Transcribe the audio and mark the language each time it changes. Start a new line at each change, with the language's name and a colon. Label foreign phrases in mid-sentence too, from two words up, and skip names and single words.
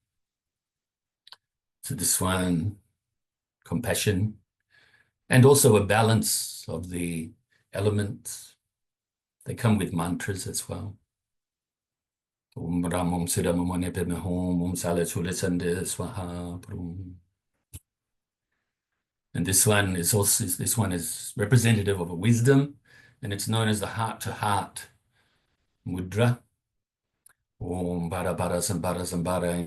English: So this one, compassion, and also a balance of the elements. They come with mantras as well.
Sanskrit: Om Ram Om Siddham Om Anepeme Hom Om Sale Sulisande Swaha Prum.
English: And this one is representative of a wisdom, and it's known as the heart-to-heart mudra.
Sanskrit: Om Bara Bara Sambara Sambara